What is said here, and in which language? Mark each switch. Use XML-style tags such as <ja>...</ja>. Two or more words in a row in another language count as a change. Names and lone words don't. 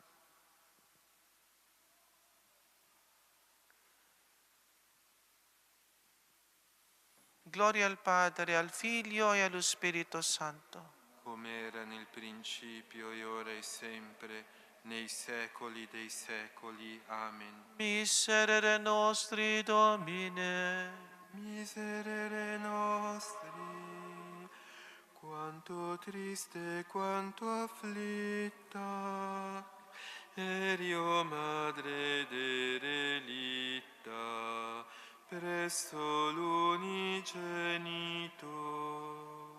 <it>Gloria al Padre, al Figlio e allo Spirito Santo. Come era nel principio, e ora e sempre, nei secoli dei secoli. Amen.</it> <la>Miserere nostri, Domine. Miserere nostri,</la> <it>quanto triste, quanto afflitta, eri, o Madre derelitta, presso l'unigenito.</it>